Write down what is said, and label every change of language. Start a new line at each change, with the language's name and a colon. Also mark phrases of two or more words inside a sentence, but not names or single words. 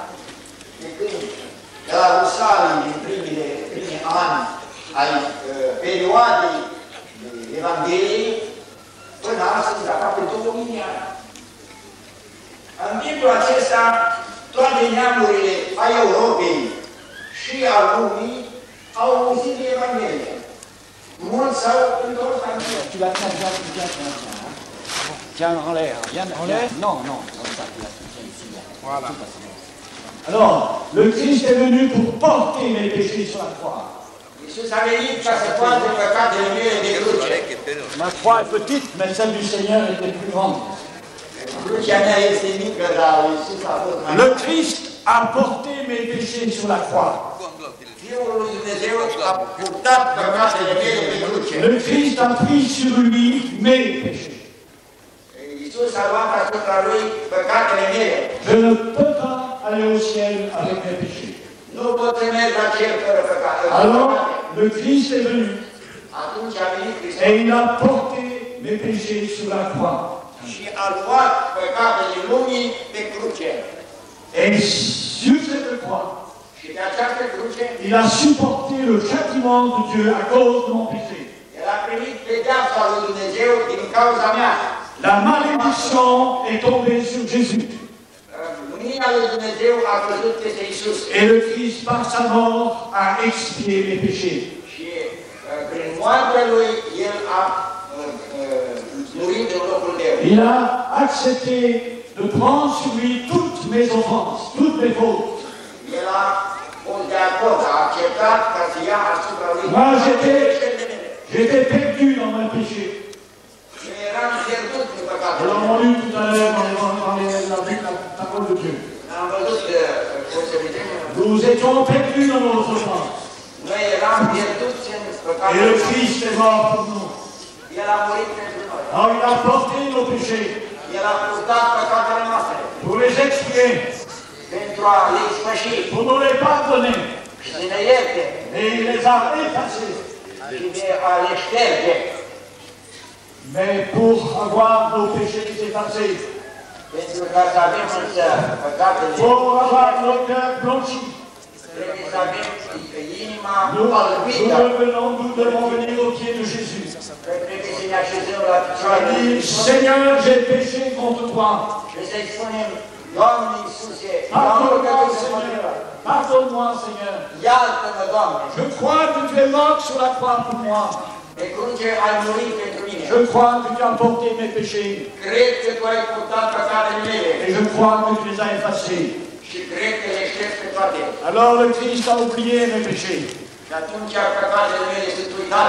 Romanian: De când, de la Rusalii, din primii ani ai perioadei Evangheliei, până astăzi, aproape 2000 de ani. În timpul acesta, toate neamurile a Europei și a lumii au auzit de Evanghelie. Mulți s-au întors la mine.
French: Tu vas faire déjà tiens en l'air. En l'air? Non, non. Voilà. Alors, le Christ est venu pour porter mes péchés sur la croix.
Romanian: Iisus a venit ca să poarte păcatele mele de cruce.
French: Ma croix est petite, mais celle du Seigneur était plus grande.
Romanian: Crucea mea este mică, dar Iisus a fost mai mare.
French: Le Christ a porté mes péchés sur la croix.
Romanian: Fiul lui Dumnezeu a purtat păcatele mele pe cruce.
French: Le Christ a pris sur lui mes péchés.
Romanian: Iisus a luat asupra lui păcatele mele.
French: Je ne peux pas aller au ciel avec mes péchés.
Romanian: Nu pot să merg la cer fără păcat.
French: Alors, le Christ est venu
Romanian: Atunci a venit Hristos
French: et il a porté mes péchés sur la croix.
Romanian: și a luat păcatele lumii pe cruce.
French: Et sur cette croix,
Romanian: Și de această cruce,
French: il a supporté le châtiment de Dieu à cause de mon péché.
Romanian: el a primit pedeapsa lui Dumnezeu din cauza mea.
French: La malédiction est tombée sur Jésus.
Romanian: Mânia lui Dumnezeu a căzut peste Iisus.
French: Et le Christ, par sa mort, a expié mes péchés.
Romanian: Și prin moartea lui, el a murit în locul meu.
French: Il a accepté de prendre sur lui toutes mes offenses, toutes mes fautes.
Romanian: El a fost de acord, a acceptat ca să ia asupra lui.
French: Moi, j'étais perdu dans mon péché.
Romanian: Eu eram pierdut în păcatul.
French: Nous l'avons lu tout à l'heure dans la parole de Dieu.
Romanian: Am văzut cum se vedem.
French: Nous étions perdus dans nos offenses.
Romanian: Noi eram pierduți în
French: Et
Romanian: păcatul.
French: le Christ est mort pour nous.
Romanian: El a murit pentru noi.
French: Alors il a porté nos péchés
Romanian: El a purtat păcatele noastre
French: pour les expier,
Romanian: pentru a le ispăși
French: pour nous les pardonner.
Romanian: și să ne ierte
French: Et il les a effacés.
Romanian: și de a le șterge.
French: Mais pour avoir nos péchés effacés,
Romanian: Pentru ca să avem însă păcatele,
French: pour avoir nos cœurs blanchis,
Romanian: trebuie să avem inima
French: nous
Romanian: albită.
French: devons venir au pied de Jésus.
Romanian: Trebuie să ne așezăm la picioarele lui
French: Et
Romanian: Iisus
French: Seigneur, j'ai péché contre toi.
Romanian: și să-i spunem, Doamne Iisuse,
French: Pardonne-moi, Seigneur. Pardonne-moi, Seigneur.
Romanian: iartă-mă, Doamne,
French: Je crois que tu es mort sur la croix pour moi.
Romanian: pe cruce ai murit pentru mine.
French: Je crois que tu as porté mes péchés.
Romanian: Cred că Tu ai purtat păcatele mele
French: Et je crois que tu les as effacés.
Romanian: și cred că le ștergi pe toate.
French: Alors le Christ a oublié mes péchés.
Romanian: Și atunci păcatele mele sunt uitate